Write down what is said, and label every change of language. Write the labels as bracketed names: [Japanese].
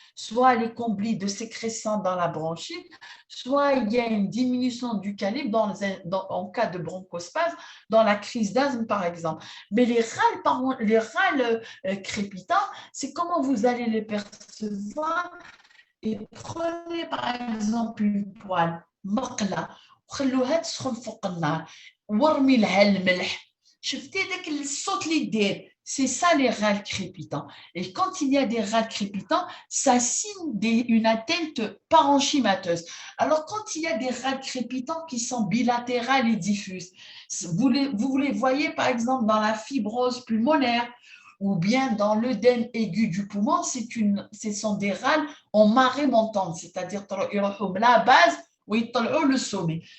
[French] Soit les comblis de sécrétion dans la bronchite, soit il y a une diminution du calibre en cas de bronchospasme, dans la crise d'asthme par exemple. Mais les râles crépitants, c'est comment vous allez les percevoir. Et prenez par exemple une poêle, [Arabic] مقلة وخلوها تسخن فوق النار وارمي لها الملح. شفتي داك الصوت اللي دير. [French] C'est ça les râles crépitants. Et quand il y a des râles crépitants, ça signe une atteinte parenchymateuse. Alors quand il y a des râles crépitants qui sont bilatérales et diffuses, vous les voyez par exemple dans la fibrose pulmonaire ou bien dans l'œdème aigu du poumon, ce sont des râles en marée montante, c'est-à-dire la base ou le sommet.